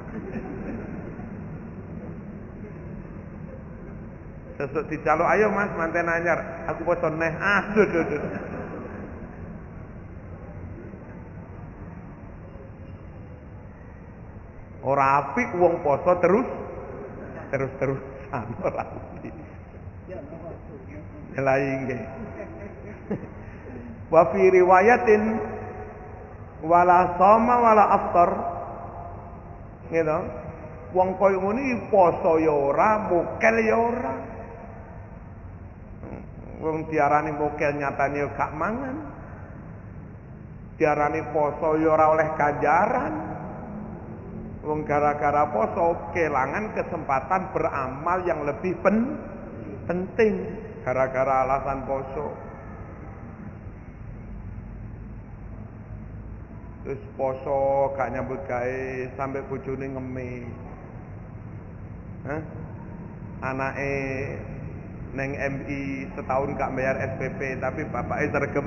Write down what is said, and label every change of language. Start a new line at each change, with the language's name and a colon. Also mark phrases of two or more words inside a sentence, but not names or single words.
Javanese: Sesuk dicaluk, ayo Mas, manten anyar, aku poso neh. Aduh. Ora apik wong poso terus-terusan ora apik. Lha nggih.
Arabic: Wa fi riwayatin wala sama wala aftar.
Indonesian: Gitu.
Javanese: Wong koyo ngene poso ya ora, mokel ya ora. Wong diarani mokel nyatane ya gak mangan. Diarani poso ya ora oleh ganjaran. Wong gara-gara poso kelangan kesempatan
Indonesian: beramal yang lebih penting
Javanese: gara-gara alasan poso. Terus poso gak nyambut gawe sampai bojone ngemis. Anake neng MI setahun gak bayar SPP
Indonesian: tapi bapaknya
Javanese: sregep.